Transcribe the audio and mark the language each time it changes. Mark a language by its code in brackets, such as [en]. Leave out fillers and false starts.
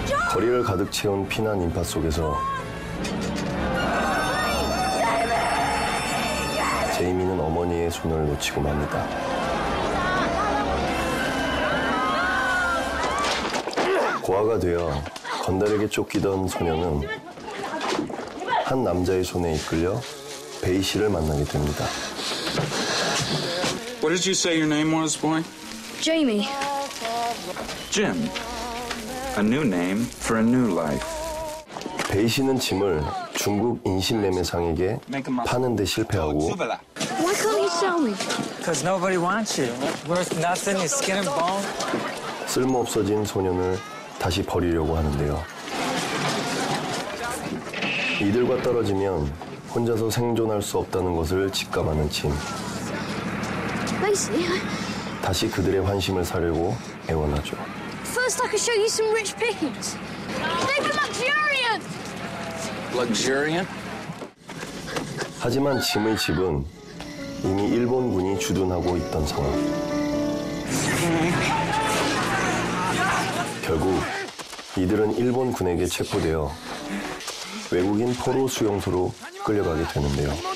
[ko] 거리를 가득 채운 피난 인파 속에서 제이미는 어머니의 손을 놓치고 맙니다. 고아가 되어 건달에게 쫓기던 소녀는 한 남자의 손에 이끌려 베이 씨를 만나게 됩니다. [en] What did you say your name was, boy? Jamie. Jim. A new name for a new life. [ko] 베이 씨는 짐을 중국 인신매매상에게 파는 데 실패하고 [en] Why can't you sell me? Because nobody wants you. Worth nothing, you skin and bone. [ko] 쓸모없어진 소년을 다시 버리려고 하는데요. 이들과 떨어지면 혼자서 생존할 수 없다는 것을 직감하는 짐. [en] Macy, [ko] 다시 그들의 환심을 사려고 애원하죠. [en] first I can show you some rich pickings. They're luxuriant! Luxuriant? [ko] 하지만 짐의 집은 이미 일본군이 주둔하고 있던 상황. 결국 이들은 일본군에게 체포되어 외국인 포로 수용소로 끌려가게 되는데요.